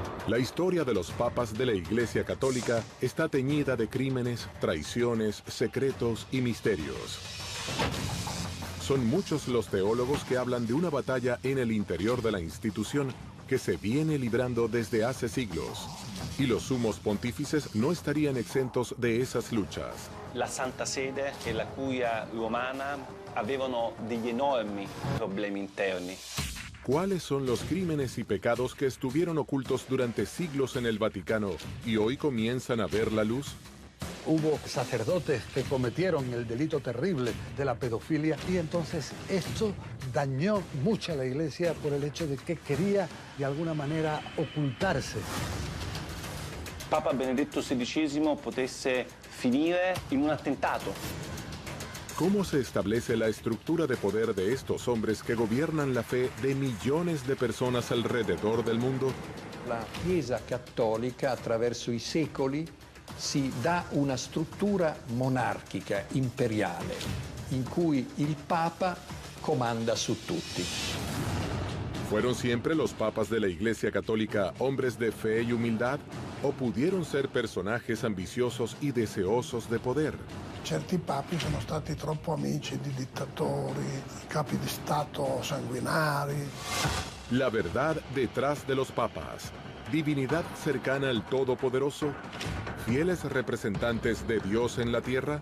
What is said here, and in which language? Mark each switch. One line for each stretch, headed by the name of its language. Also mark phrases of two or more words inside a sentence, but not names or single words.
Spanish: La historia de los papas de la Iglesia Católica está teñida de crímenes, traiciones, secretos y misterios. Son muchos los teólogos que hablan de una batalla en el interior de la institución que se viene librando desde hace siglos. Y los sumos pontífices no estarían exentos de esas luchas.
Italian: La Santa Sede e la Curia romana avevano degli enormi problemi interni.
Spanish: ¿Cuáles son los crímenes y pecados que estuvieron ocultos durante siglos en el Vaticano y hoy comienzan a ver la luz? Hubo sacerdotes que cometieron el delito terrible de la pedofilia y entonces esto dañó mucho a la Iglesia por el hecho de que quería de alguna manera ocultarse.
Italian: Papa Benedetto XVI potesse finire in un attentato.
Spanish: ¿Cómo se establece la estructura de poder de estos hombres que gobiernan la fe de millones de personas alrededor del mundo?
Italian: La Chiesa Cattolica attraverso i secoli si dà una struttura monarchica, imperiale, in cui il Papa comanda su tutti.
Spanish: ¿Fueron siempre los papas de la Iglesia Católica hombres de fe y humildad? ¿O pudieron ser personajes ambiciosos y deseosos de poder?
Italian: Certi papi sono stati troppo amici di dittatori, capi di Stato sanguinari.
Spanish: La verdad detrás de los papas. Divinidad cercana al Todopoderoso. ¿Fieles representantes de Dios en la tierra?